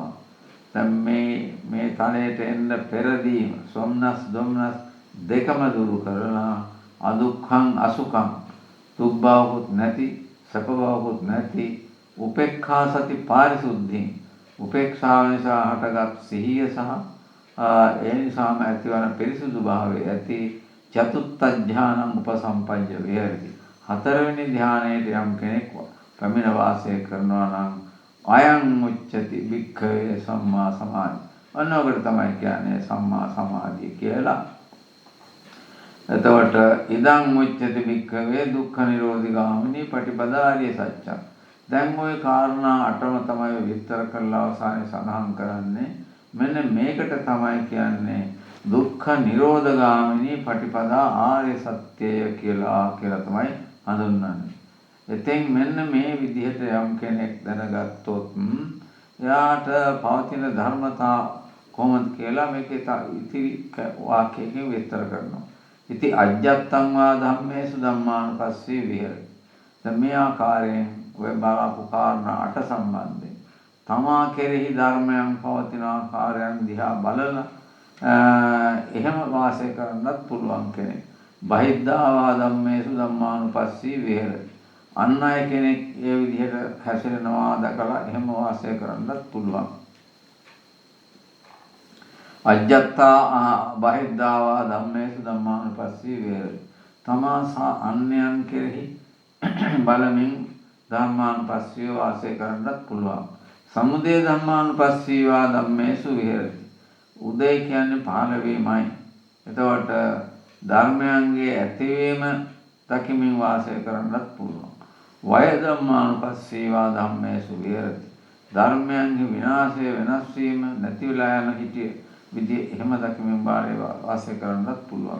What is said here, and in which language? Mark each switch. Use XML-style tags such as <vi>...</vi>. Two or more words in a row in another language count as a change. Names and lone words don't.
<si>දැන් මේ තලයට එන්න පෙරදීම</si> <pi>සෝමනස් දෝමනස්</pi> <si>දෙකම දුරු කරලා</si> <pi>අදුක්ඛං අසුඛං</pi> <si>දුක් බවකුත් නැති සැප බවකුත් නැති</si> <pi>උපේක්ඛා සති පාරිසුද්ධින්</pi> <si>උපේක්ෂාව නිසා හටගත් සිහිය සහ ඒ නිසාම ඇතිවන පිරිසුදු භාවය ඇති</si> <pi>චතුත්ථ ඥානං උපසම්පජ්ජ විහෙරති.</pi> <si>හතරවෙනි ධ්‍යානයේ යම් කෙනෙක් පැමිණ වාසය කරනවා නම්</si> <pi>අයං උච්චති භික්ඛවේ සම්මා සමාධි.</pi> <si>අන්නෝකට තමයි කියන්නේ සම්මා සමාධිය කියලා.</si> <pi>එතකොට ඉදං උච්චති භික්ඛවේ දුක්ඛ නිරෝධී ගාමිනී පටිපදාරිය සත්‍යං.</pi> <si>දැන් ওই කාරණා අටම තමයි විස්තර කරලා අවසානයේ සඳහන් කරන්නේ. මෙන්න මේකට තමයි කියන්නේ</si> <pi>දුක්ඛ නිරෝධ ගාමිනී පටිපදා</pi> <si>ආර්ය සත්‍යය කියලා තමයි හඳුන්වන්නේ. එතෙන් මෙන්න මේ විදිහට යම් කෙනෙක් දැනගත්තොත් එයාට පවතින ධර්මතා කොහොමද කියලා මේකේ ඉතිරි වාක්‍යයෙන් විස්තර කරනවා.</si> <pi>ඉති අජ්ජත්තං වා ධම්මේසු ධම්මානුපස්සී විහෙරති.</pi> <si>දැන් මේ ආකාරයෙන් ඔය බලාපු කාරණා අට සම්බන්ධයෙන් තමා කෙරෙහි ධර්මයන් පවතින ආකාරයන් දිහා බලලා එහෙම වාසය කරන්නත් පුළුවන් කෙනෙක්.</si> <pi>බහිද්ධා වා ධම්මේසු ධම්මානුපස්සී විහෙරති.</pi> <si>අන් අය කෙනෙක් ඒ විදිහට හැසිරෙනවා දැකලා එහෙම වාසය කරන්නත් පුළුවන්.</si> <pi>අජ්ජත්තා බහිද්ධාවා ධම්මේසු ධම්මානුපස්සී විහෙරති.</pi> <si>තමා සහ අන්‍යයන් කෙරෙහි බලමින් ධම්මානුපස්සීව වාසය කරන්නත් පුළුවන්.</si> <pi>සමුදය ධම්මානුපස්සීවා ධම්මේසු විහෙරති.</pi> <si>උදය කියන්නේ පහළ වීමයි. එතකොට ධර්මයන්ගේ ඇතිවීම දකිමින් වාසය කරන්නත් පුළුවන්.</si> <pi>වය ධම්මානුපස්සීවා ධම්මේසු විහෙරති.</pi> <si>ධර්මයන්ගේ විනාශය වෙනස් වීම නැති වෙලා යන හිටියේ විදිහ එහෙම දකිමින් වාසය කරන්නත් පුළුවන්.</si>